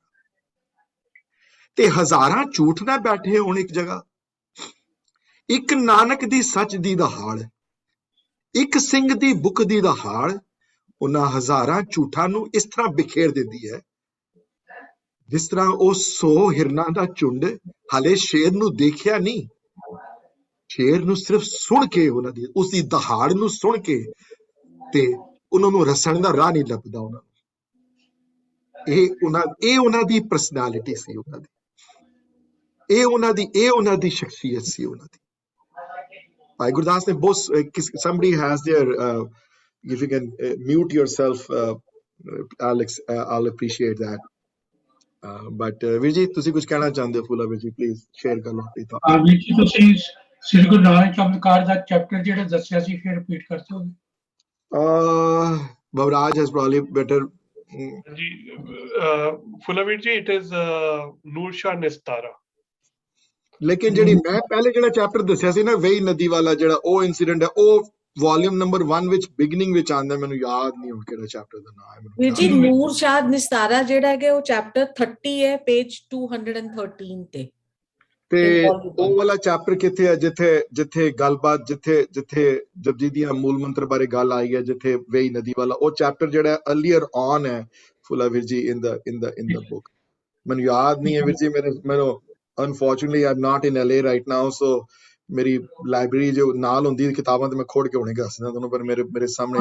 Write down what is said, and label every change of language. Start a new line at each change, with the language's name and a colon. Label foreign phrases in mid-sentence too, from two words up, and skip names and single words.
Punjabi: ਤੇ ਹਜ਼ਾਰਾਂ ਝੂਠ ਨਾ ਬੈਠੇ ਹੋਣ ਇੱਕ ਜਗ੍ਹਾ, ਇੱਕ ਨਾਨਕ ਦੀ ਸੱਚ ਦੀ ਦਹਾੜ, ਇੱਕ ਸਿੰਘ ਦੀ ਬੁੱਕ ਦੀ ਦਹਾੜ ਉਹਨਾਂ ਹਜ਼ਾਰਾਂ ਝੂਠਾਂ ਨੂੰ ਇਸ ਤਰ੍ਹਾਂ ਬਿਖੇਰ ਦਿੰਦੀ ਹੈ, ਜਿਸ ਤਰ੍ਹਾਂ ਉਹ 100 ਹਿਰਨਾਂ ਦਾ ਝੁੰਡ ਹਾਲੇ ਸ਼ੇਰ ਨੂੰ ਦੇਖਿਆ ਨਹੀਂ, ਸ਼ੇਰ ਨੂੰ ਸਿਰਫ ਸੁਣ ਕੇ, ਉਹਨਾਂ ਦੀ ਉਸਦੀ ਦਹਾੜ ਨੂੰ ਸੁਣ ਕੇ, ਤੇ ਉਹਨਾਂ ਨੂੰ ਰਸਣ ਦਾ ਰਾਹ ਨਹੀਂ ਲੱਭਦਾ ਉਹਨਾਂ ਨੂੰ। ਇਹ ਉਹਨਾਂ ਦੀ ਪਰਸਨੈਲਿਟੀ ਸੀ, ਉਹਨਾਂ ਦੀ ਇਹ ਉਹਨਾਂ ਦੀ ਸ਼ਖਸੀਅਤ ਸੀ ਉਹਨਾਂ ਦੀ। ਭਾਈ ਗੁਰਦਾਸ ਨੇ ਬਹੁਤ,
English: somebody has their if you can mute yourself, Alex, I'll appreciate that.
Punjabi: But ਵੀਰ ਜੀ ਤੁਸੀਂ ਕੁਝ ਕਹਿਣਾ ਚਾਹੁੰਦੇ ਹੋ? ਫੁੱਲਾ ਵੀਰ ਜੀ
English: please share
Punjabi: ਕਰ ਲਓ ਆਪਣੀ ਥਾਟ। ਵੀਰ ਜੀ ਤੁਸੀਂ ਸ੍ਰੀ ਗੁਰੂ ਨਾਨਕ ਚਮਤਕਾਰ ਦਾ ਚੈਪਟਰ ਜਿਹੜਾ ਦੱਸਿਆ ਸੀ ਫਿਰ ਰਿਪੀਟ ਕਰ ਦਿਓਗੇ?
English: Bavraj has probably better. Fulavir ji, it is Nur Shah Nistara.
Punjabi: ਲੇਕਿਨ ਜਿਹੜੀ ਮੈਂ ਪਹਿਲੇ ਜਿਹੜਾ ਚੈਪਟਰ ਦੱਸਿਆ ਸੀ ਨਾ ਵੇਈ ਨਦੀ ਵਾਲਾ ਜਿਹੜਾ ਉਹ ਇਨਸੀਡੈਂਟ ਹੈ ਉਹ
English: volume number 1
Punjabi: ਵਿੱਚ ਬਿਗਨਿੰਗ ਵਿੱਚ ਆਉਂਦਾ ਮੈਨੂੰ ਯਾਦ ਨਹੀਂ ਹੁਣ ਕਿਹੜਾ ਚੈਪਟਰ ਦਾ ਨਾਮ ਹੈ ਮੈਨੂੰ ਵੀਰ ਜੀ ਨੂਰ ਸ਼ਾਦ ਨਿਸਤਾਰਾ ਜਿਹੜਾ ਹੈਗਾ ਉਹ ਚੈਪਟਰ 30 ਹੈ ਪੇਜ 213 ਤੇ ਉਹ ਵਾਲਾ ਚੈਪਟਰ ਕਿੱਥੇ ਹੈ ਜਿੱਥੇ ਗੱਲਬਾਤ ਜਿੱਥੇ ਜਪਜੀ ਦੀਆਂ ਮੂਲ ਮੰਤਰ ਬਾਰੇ ਗੱਲ ਆਈ ਹੈ ਜਿੱਥੇ ਵੇਈ ਨਦੀ ਵਾਲਾ ਉਹ ਚੈਪਟਰ ਜਿਹੜਾ
English: earlier on
Punjabi: ਹੈ ਫੁੱਲਾ ਵੀਰ ਜੀ
English: in the book
Punjabi: ਮੈਨੂੰ ਯਾਦ ਨਹੀਂ ਹੈ ਵੀਰ ਜੀ ਮੈਨੂੰ
English: unfortunately I am not in LA right now so
Punjabi: ਮੇਰੀ ਲਾਇਬ੍ਰੇਰੀ ਜੋ ਨਾਲ ਹੁੰਦੀ ਕਿਤਾਬਾਂ ਤੇ ਮੈਂ ਖੋੜ ਕੇ ਹੁਣੇ ਦੱਸਦਾ ਤੁਹਾਨੂੰ ਪਰ ਮੇਰੇ ਸਾਹਮਣੇ